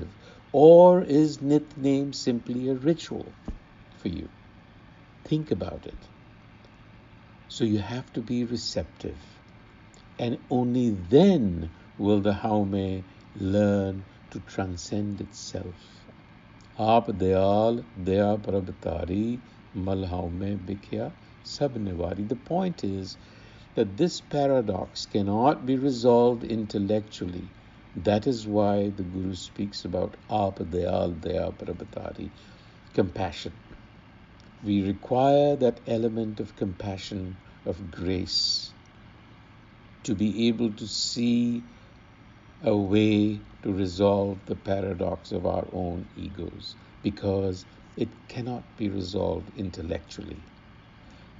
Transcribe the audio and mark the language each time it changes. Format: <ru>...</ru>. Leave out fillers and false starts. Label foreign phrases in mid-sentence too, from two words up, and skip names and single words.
<en>Or is Nitnem simply a ritual for you? Think about it. So you have to be receptive. And only then will the Haume learn to transcend itself.</en> <pa>ਆਪ ਦਇਆਲ ਦਇਆ ਪ੍ਰਭਿ ਧਾਰੀ ਮਲ ਹਉਮੈ ਬਿਖਿਆ ਸਭ ਨਿਵਾਰੀ.</pa> <en>The point is that this paradox cannot be resolved intellectually. That is why the Guru speaks about</en> <pa>ਆਪ ਦਇਆਲ ਦਇਆ ਪ੍ਰਭਿ ਧਾਰੀ,</pa> <en>compassion. We require that element of compassion, of grace, to be able to see a way to resolve the paradox of our own egos, because it cannot be resolved intellectually.</en>